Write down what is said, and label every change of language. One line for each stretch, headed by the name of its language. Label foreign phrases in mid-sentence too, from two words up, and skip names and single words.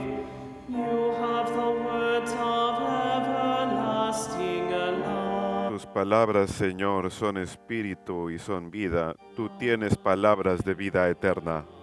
English: You have the words of everlasting life.
Spanish: Tus palabras, Señor, son espíritu y son vida. Tú tienes palabras de vida eterna.